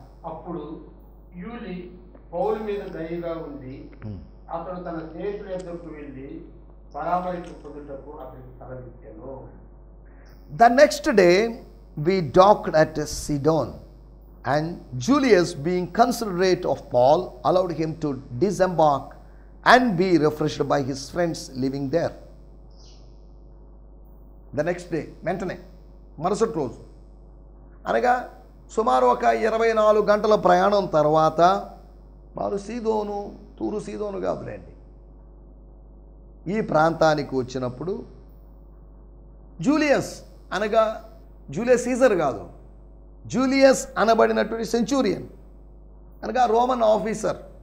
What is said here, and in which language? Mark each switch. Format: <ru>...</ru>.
<te>అప్పుడు యూలి పౌలు మీద దయగా ఉండి అతడు తన స్నేహితుల యొద్దకు వెళ్ళి పరామర్శ పొందుటకు అతనికి తలదించెను.</te> <en>The next day we docked at Sidon, and Julius, being considerate of Paul, allowed him to disembark and be refreshed by his friends living there. The next day,</en> <te>వెంటనే మరుసటి రోజు అనగా సుమారు ఒక 24 గంటల ప్రయాణం తర్వాత వారు తూరు సీదోను కాదులేండి, ఈ ప్రాంతానికి వచ్చినప్పుడు జూలియస్ అనగా జూలియస్ సీజర్ కాదు, జూలియస్ అనబడినటువంటి సెంచూరియన్ అనగా రోమన్ ఆఫీసర్.</te>